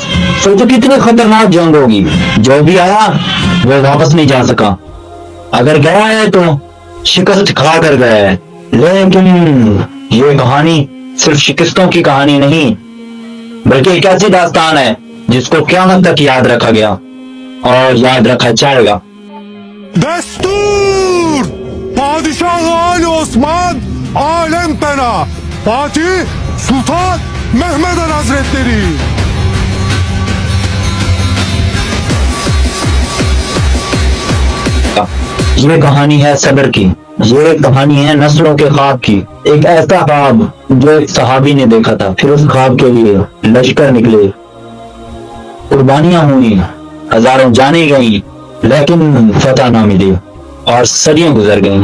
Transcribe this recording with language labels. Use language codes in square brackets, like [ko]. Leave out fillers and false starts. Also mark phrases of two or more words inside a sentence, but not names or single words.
[hi] सोचो कितनी खतरनाक जंग होगी। जो भी आया वो वापस नहीं जा सका, अगर गया है तो शिकस्त खा कर गया है। लेकिन ये कहानी सिर्फ शिकस्तों की कहानी नहीं बल्कि एक ऐसी दास्तान है जिसको क़यामत तक याद रखा गया और याद रखा जाएगा। [tr] Destur! Padişah Ali Osman Alem Pena Fatih Sultan Mehmed Han Hazretleri. [hi] ये कहानी है सब्र की, ये कहानी है नस्लों के ख्वाब की। एक ऐसा ख्वाब जो एक सहाबी ने देखा था, फिर उस ख्वाब के लिए लश्कर निकले, कुर्बानियां हुई, हजारों जाने गई, लेकिन फतह ना मिली और सदियां गुजर गईं।